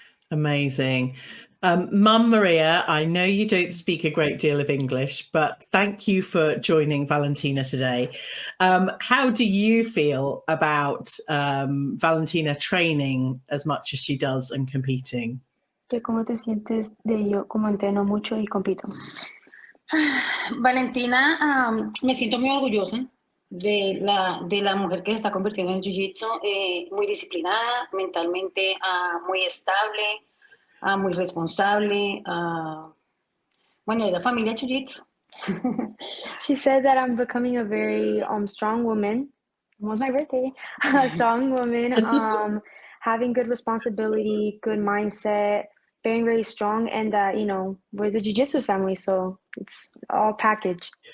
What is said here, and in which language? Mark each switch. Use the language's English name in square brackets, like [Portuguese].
[English] Amazing. Mum Maria, I know you don't speak a great deal of English, but thank you for joining Valentina today. How do you feel about Valentina training as much as she does and competing? [Spanish] ¿Cómo te sientes de yo como entreno mucho y compito? Valentina, me siento muy orgullosa de la mujer que se está convirtiendo en Jiu-Jitsu, muy disciplinada, mentalmente muy estable, muy responsable. Bueno, es la familia Jiu-Jitsu. [English] She said that I'm becoming a very strong woman. Almost my birthday. A strong woman, having good responsibility, good mindset, very, very strong, and that, we're the Jiu-Jitsu family, so it's all packaged.